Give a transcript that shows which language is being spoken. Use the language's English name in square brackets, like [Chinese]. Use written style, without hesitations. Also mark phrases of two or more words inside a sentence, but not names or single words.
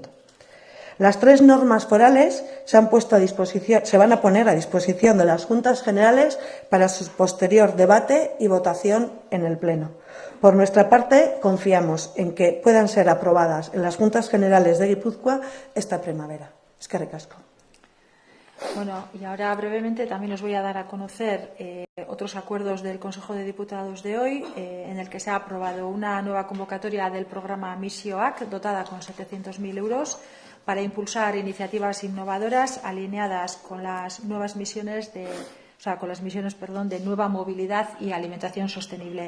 [Spanish] Las tres normas forales se van a poner a disposición de las Juntas Generales para su posterior debate y votación en el Pleno. Por nuestra parte, confiamos en que puedan ser aprobadas en las Juntas Generales de Guipúzcoa esta primavera. [Basque] Eskerrik asko. [Spanish] Bueno, y ahora brevemente también os voy a dar a conocer otros acuerdos del Consejo de Diputados de hoy, en el que se ha aprobado una nueva convocatoria del programa Misioak, dotada con 700.000 euros, para impulsar iniciativas innovadoras alineadas con las nuevas misiones de nueva movilidad y alimentación sostenible.